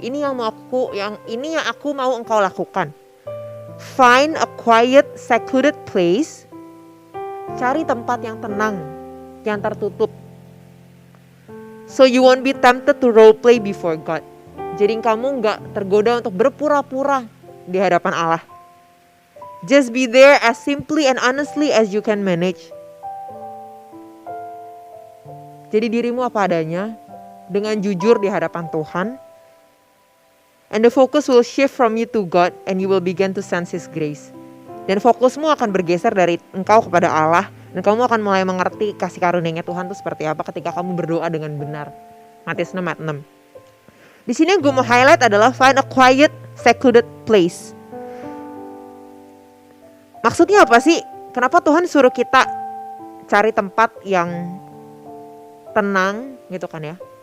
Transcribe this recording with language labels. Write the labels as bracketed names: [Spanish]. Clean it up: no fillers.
[Indonesian] Ini yang aku mau engkau lakukan. [English] Find a quiet, secluded place. [Indonesian] Cari tempat yang tenang, yang tertutup. [English] So you won't be tempted to role play before God. [Indonesian] Jadi kamu gak tergoda untuk berpura-pura di hadapan Allah. [English] Just be there as simply and honestly as you can manage. [Indonesian] Jadi dirimu apa adanya, dengan jujur di hadapan Tuhan. [English] And the focus will shift from you to God and you will begin to sense His grace. [Indonesian] Dan fokusmu akan bergeser dari engkau kepada Allah. Dan kamu akan mulai mengerti kasih karunia Tuhan itu seperti apa ketika kamu berdoa dengan benar. Matius 6 ayat 6. Di sini yang gue mau highlight adalah [English] find a quiet, secluded place. [Indonesian] Maksudnya apa sih? Kenapa Tuhan suruh kita cari tempat yang tenang gitu kan ya?